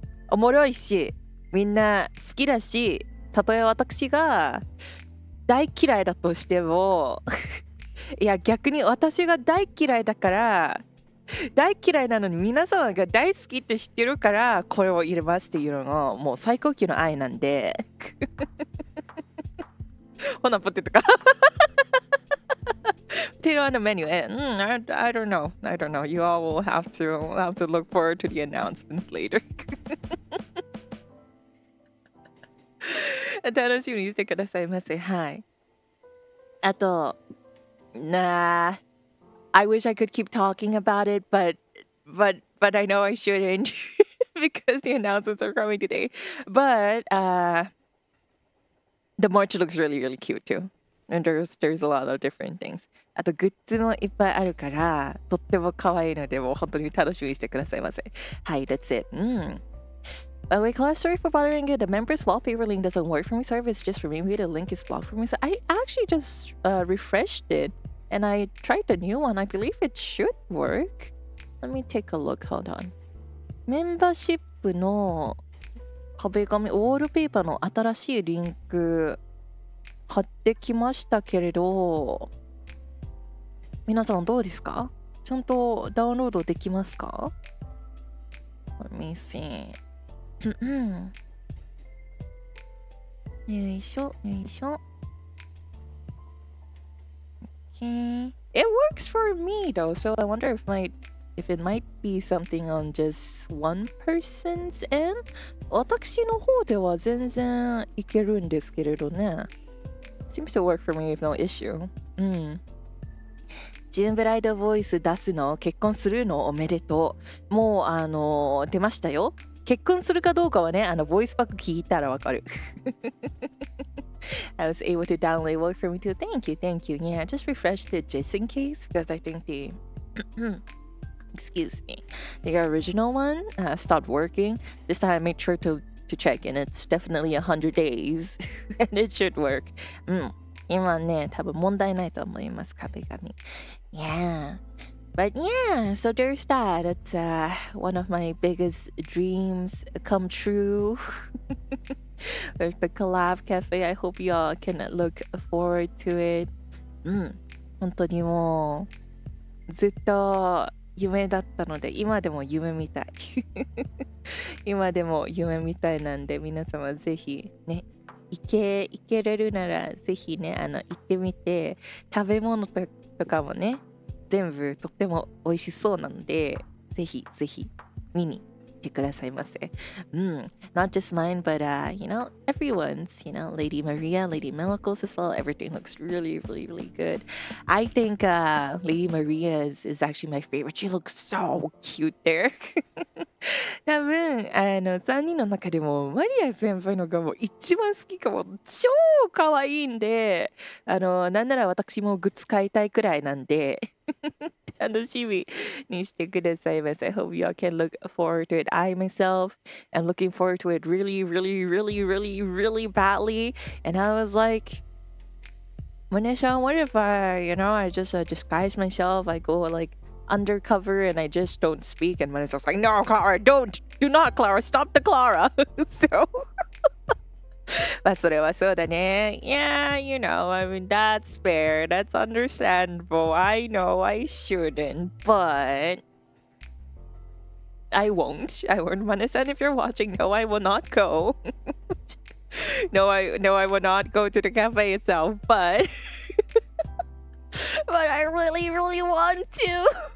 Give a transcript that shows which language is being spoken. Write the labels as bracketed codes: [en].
[ja] おもろいしみんな好きだし、たとえ私が大嫌いだとしてもいや逆に私が大嫌いだから、大嫌いなのに皆様が大好きって知ってるからこれを入れますっていうのがもう最高級の愛なんでほなポテトか [en] printed on the menu. I don't know. I don't know. You all will have to look forward to the announcements later. [ja] 楽しみにしてくださいませ。はい。 [en] あと、I wish I could keep talking about it, but I know I shouldn't because the announcements are coming today. But the merch looks really, really cute too. And there's a lot of different things. [ja] あとグッズもいっぱいあるから、とっても可愛いので、もう本当に楽しみにしてくださいませ。 [en] はい、that's it. By the way, Klara, sorry for bothering you. The members wallpaper link doesn't work for me. Sorry if it's just for me. Maybe the link is blocked for me. So I actually just refreshed it and I tried the new one. I believe it should work. Let me take a look. Hold on. [ja] メンバーシップの壁紙、ウォールペーパーの新しいリンク貼ってきましたけれど、皆さんどうですか？ちゃんとダウンロードできますか？ [en] Let me see. [ja] よいしょ、よいしょ。 [en] Okay. It works for me though, so I wonder if it might be something on just one person's end. [ja] 私の方では全然いけるんですけれどね。 [en] Seems to work for me with no issue. [ja] ジューンブライドボイス出すの？結婚するの？おめでとう。もう出ましたよ。結婚するかどうかはね、ボイスパック聞いたらわかる。 [en] I was able to download work for me too. Thank you, thank you. Yeah, I just refreshed it just in case because I think the excuse me, the original one stopped working. This time I made sure to check and it's definitely 100 days and it should work. [ja] 今ね、多分問題ないと思います、壁紙。 [en] Yeah. But yeah, so there's that. It's one of my biggest dreams come true. With the Collab Cafe, I hope y'all can look forward to it. [ja] 本当にもうずっと夢だったので、今でも夢みたい。今でも夢みたいなんで、皆様ぜひね、行けれるならぜひね、行ってみて、食べ物とかもね、全部とっても美味しそうなので、ぜひぜひ見に来てくださいませ。 [en] Not just mine, but you know, everyone's, you know, Lady Maria, Lady Melicos as well. Everything looks really, really, really good. I think Lady Maria is actually my favorite. She looks so cute there. [ja] 多分3人の中でもマリア先輩のがもう一番好きかも。超可愛いんで、なんなら私もグッズ買いたいくらいなんで楽しみにしてくださいませ。 [en] I hope y'all can look forward to it. I myself am looking forward to it really, really, really, really, really badly. And I was like, Manisha, what if I just disguise myself? I go like undercover and I just don't speak. And Manisha's like, no, Klara, do not, Klara, stop the Klara. [ja] So, まあそれはそうだね。 [en] Yeah, you know, I mean, that's fair. That's understandable. I know I shouldn't, but I won't. Manisha, if you're watching, no, I will not go. No, I will not go to the cafe itself, but but I really, really want to.